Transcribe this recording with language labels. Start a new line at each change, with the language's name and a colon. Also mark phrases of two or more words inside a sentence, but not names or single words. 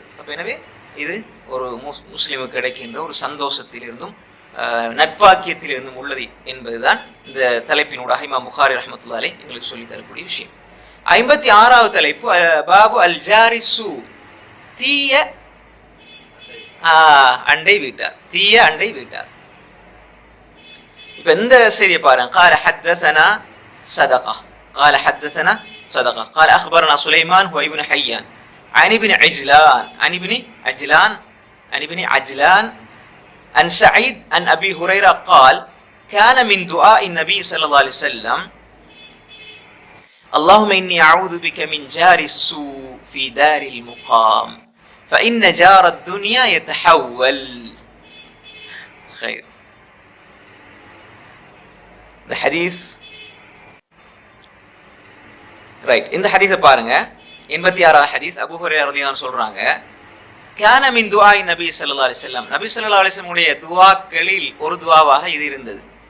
Tamil: அப்ப எனவே இது ஒரு முஸ்லிமுக்கு கிடைக்கின்ற ஒரு சந்தோஷத்திலிருந்தும் நட்பாக்கியத்திலிருந்தும் உள்ளது என்பதுதான் இந்த தலைப்பினூடாக இமாம் புகாரி
Arabic: رحمة الله عليه
Tamil: எங்களுக்கு சொல்லி தரக்கூடிய விஷயம். 56வது தலைப்பு
Arabic: باب الجار السوء,
Tamil: தீய அண்டை வீட்டார். இப்ப இந்த செய்தியை பாருங்க.
Arabic: قال حدثنا صدقة قال أخبرنا سليمان هو ابن حيان عن ابن عجلان عن سعيد عن أبي هريرة قال كان من دعاء النبي صلى الله عليه وسلم اللهم إني أعوذ بك من جار السوء في دار المقام فإن جار الدنيا يتحول. خير.
Tamil: இந்த ஹதீஸ் ரைட். இந்த ஹதீஸை பாருங்க. 86வது ஹதீஸ் அபூ ஹுரைரா
Arabic: رضي الله عنه
Tamil: சொல்றாங்க,
Arabic: كان من دعاء النبي صلى الله عليه وسلم, النبي صلى الله عليه وسلم
Tamil: உடைய துஆக்களில் ஒரு துஆவாக இது இருந்தது.